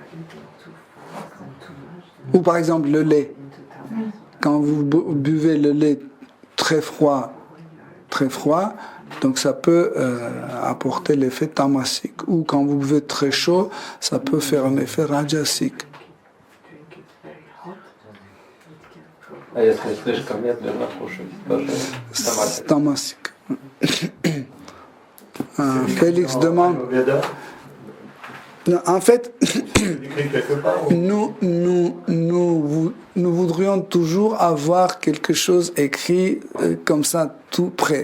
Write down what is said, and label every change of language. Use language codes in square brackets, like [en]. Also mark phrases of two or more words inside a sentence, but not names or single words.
[fr] Ou par exemple le lait. Quand vous buvez le lait très froid, donc ça peut apporter l'effet tamasique. Ou quand vous buvez très chaud, ça peut faire un effet rajasique. [ru] А если слишком медленно кушать, тоже [fr] Tamasique. Félix demande. En fait, nous voudrions toujours avoir quelque chose écrit comme ça, tout prêt.